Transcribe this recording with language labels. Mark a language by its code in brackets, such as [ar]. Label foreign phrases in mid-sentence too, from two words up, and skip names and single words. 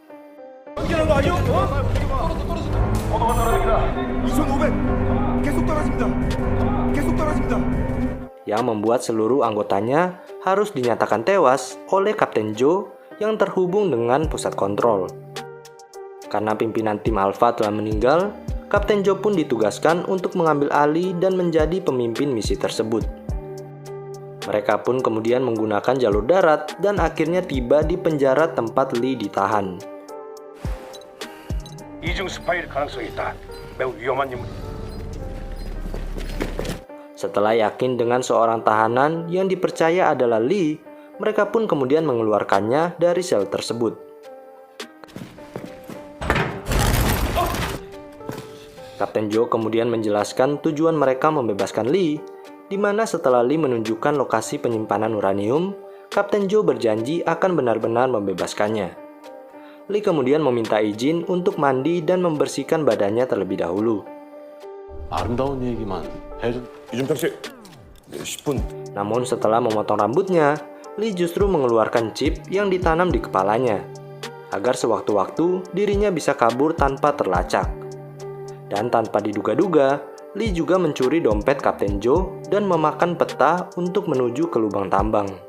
[id] Yang membuat seluruh anggotanya harus dinyatakan tewas oleh Kapten Joe yang terhubung dengan pusat kontrol. Karena pimpinan tim Alpha telah meninggal, Kapten Joe pun ditugaskan untuk mengambil alih dan menjadi pemimpin misi tersebut. Mereka pun kemudian menggunakan jalur darat dan akhirnya tiba di penjara tempat Lee ditahan. [ko] 이중 스파이일 가능성이 있다. 매우 위험한 인물. [id] Setelah yakin dengan seorang tahanan yang dipercaya adalah Lee, mereka pun kemudian mengeluarkannya dari sel tersebut. Kapten Joe kemudian menjelaskan tujuan mereka membebaskan Lee, di mana setelah Lee menunjukkan lokasi penyimpanan uranium, Kapten Joe berjanji akan benar-benar membebaskannya. Lee kemudian meminta izin untuk mandi dan membersihkan badannya terlebih dahulu. [ko] 아름다운 얘기만 해준 이준평 씨, 10분. [id] Namun setelah memotong rambutnya, Lee justru mengeluarkan chip yang ditanam di kepalanya, agar sewaktu-waktu dirinya bisa kabur tanpa terlacak. Dan tanpa diduga-duga, Lee juga mencuri dompet Kapten Joe dan memakan peta untuk menuju ke lubang tambang.